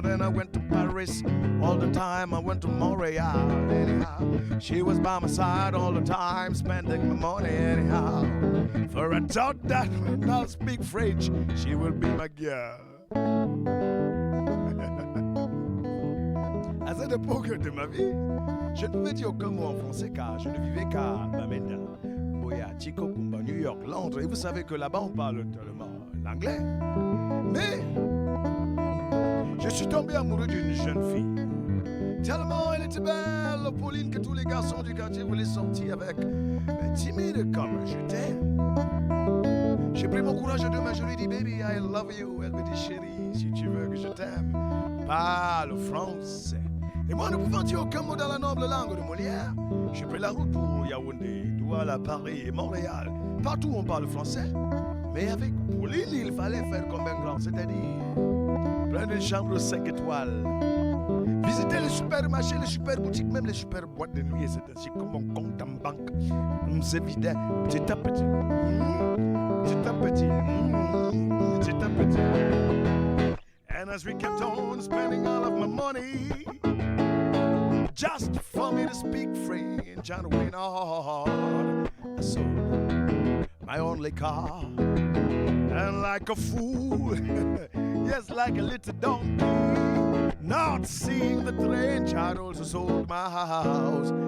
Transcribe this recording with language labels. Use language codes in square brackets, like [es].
[en] Then I went to Paris all the time. I went to Montreal, anyhow. She was by my side all the time, spending my money, anyhow. For I thought that when I'll speak French, she will be my girl. [fr] À cette époque de ma vie, je ne pouvais dire aucun mot en français car je ne vivais qu'à Bamenda, Boya, Chico, Kumba, New York, Londres. Et vous savez que là-bas on parle tellement l'anglais. Mais je suis tombé amoureux d'une jeune fille. Tellement elle était belle, Pauline, que tous les garçons du quartier voulaient sortir avec. Mais timide comme j'étais, j'ai pris mon courage à deux mains, je lui ai dit [en] baby, I love you. [fr] Elle me dit chérie, si tu veux que je t'aime, parle français. Et moi, ne pouvant dire aucun mot dans la noble langue de Molière, j'ai pris la route pour Yaoundé, Douala, Paris et Montréal. Partout on parle français. Mais avec Pauline, il fallait faire comme un grand, c'est-à-dire plein de chambres 5 étoiles. Visiter les supermarchés, les super boutiques, même les super boîtes de nuit. Et c'est ainsi que mon compte en banque se vidait petit à petit. Petit à petit. Petit à petit. [en] And as we kept on spending all of my money, just for me to speak French and win hard, I sold my only car. And like a fool, yes, like a little donkey, not seeing the trench, I'd also sold my house.